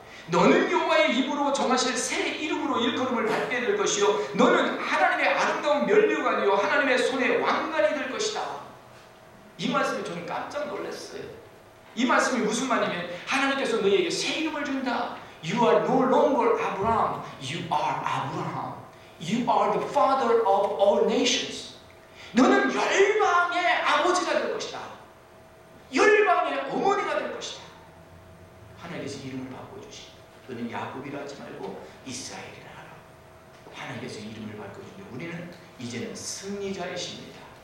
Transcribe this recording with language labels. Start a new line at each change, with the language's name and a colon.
Korean: 너는 여호와의 입으로 정하실 새 이름으로 일컬음을 받게 될 것이요 너는 하나님의 아름다운 면류관이요 하나님의 손의 왕관이 될 것이다. 이 말씀에 저는 깜짝 놀랐어요. 이 말씀이 무슨 말이냐면 하나님께서 너희에게 새 이름을 준다.
English: You are no longer Abraham. You are Abraham. You are the father of all nations.
Korean: 너는 열방의 아버지가 될 것이다. 열방의 어머니가 될 것이다. 하나님께서 이름을 바꿔주시. 너는 야곱이라 하지 말고 이스라엘이라 하라. 하나님께서 이름을 바꿔주니 우리는 이제는 승리자이십니다.